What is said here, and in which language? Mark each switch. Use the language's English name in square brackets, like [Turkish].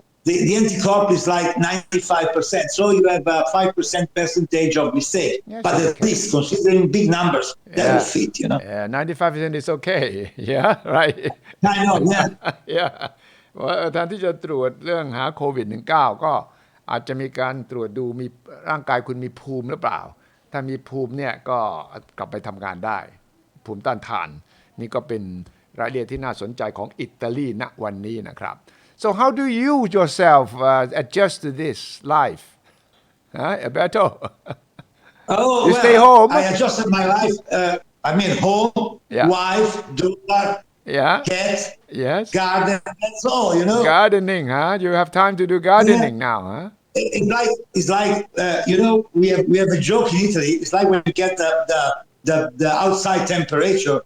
[English] The anticorp is like 95%, so you have a 5% percentage of mistake. Yes, but at least considering big numbers, that will fit, you know. Yeah, 95% is okay. Yeah, right. I know, yeah. Yeah. [Thai] ว่าแทนที่จะตรวจเรื่องหาโควิด -19 ก็อาจจะมีการตรวจดูมีร่างกายคุณมีภูมิหรือเปล่าถ้ามีภูมิเนี่ยก็กลับไปทำงานได้ภูมิต้านทานนี่ก็เป็นรายละเอียดที่น่าสนใจของอิตาลีณวันนี้นะครับ [English] so how do you yourself adjust to this life Alberto you stay home I adjusted my life I mean home wife daughter cat garden that's all you know gardening you have time to do gardening now It's like you know we have a joke in Italy. It's like when you get the outside temperature.